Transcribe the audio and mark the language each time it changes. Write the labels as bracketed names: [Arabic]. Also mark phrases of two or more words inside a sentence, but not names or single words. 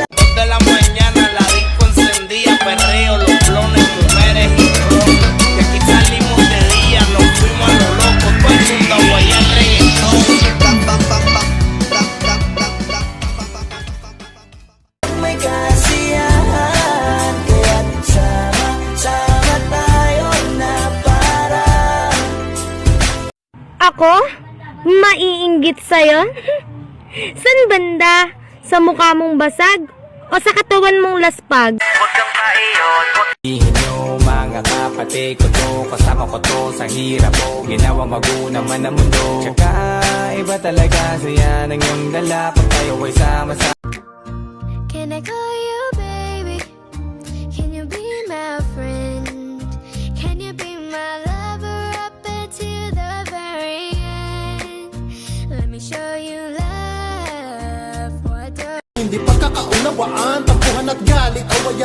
[Spanish] De la mañana la disco encendía, perreo, los blones, mujeres y ron. Y aquí salimos de día, nos fuimos a lo loco, todo el mundo a guayar reggaetón. [Filipino] May kasiyahan, kaya't sama tayo na para. Ako? Maiinggit sa'yo? San banda? Sa mukha mong basag? O sa katawan mong laspag? Sabihin nyo mga kapatid ko to, kasama ko to sa hirap ko, ginawa magunang man ang mundo. Tsaka iba talaga saya ng iyong dala pag tayo ay sama-sama. [English] Can I call you baby? Can you be my friend? Can you be my lover up until the very end? Let me show you love. What the [Filipino] Hindi pagkakaunawaan, tampuhan at galit, awayan.